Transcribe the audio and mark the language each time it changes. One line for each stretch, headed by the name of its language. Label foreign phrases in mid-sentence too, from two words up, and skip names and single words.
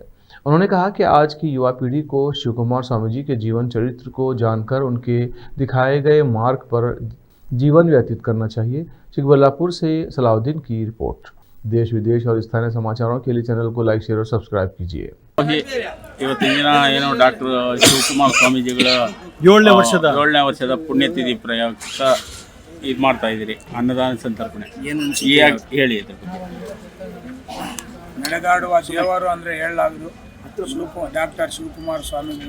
Hindi: उन्होंने कहा कि आज की युवा पीढ़ी को शिव कुमार स्वामी जी के जीवन चरित्र को जानकर उनके दिखाए गए मार्ग पर जीवन व्यतीत करना चाहिए। चिकबल्लापुर से सलाउद्दीन की रिपोर्ट। देश विदेश और स्थानीय समाचारों के लिए चैनल को लाइक, शेयर और सब्सक्राइब कीजिए।
Kannada: ಇವತ್ತಿನ ದಿನ ಏನೋ ಡಾಕ್ಟರ್ ಶಿವಕುಮಾರ್ ಸ್ವಾಮೀಜಿಗಳ 7ನೇ ವರ್ಷದ ಪುಣ್ಯತಿಥಿ ಪ್ರಯುಕ್ತ ಇದು ಮಾಡ್ತಾ ಇದ್ದೀರಿ ಅನ್ನದಾನ ಸಂತರ್ಪಣೆ ಹೇಳಿ ಇದ್ರ ಬಗ್ಗೆ. ನಡೆದಾಡುವ ದೇವರು ಅಂದರೆ ಹೇಳಲಾಗದು ಡಾಕ್ಟರ್ ಶಿವಕುಮಾರ್ ಸ್ವಾಮಿಗಳು.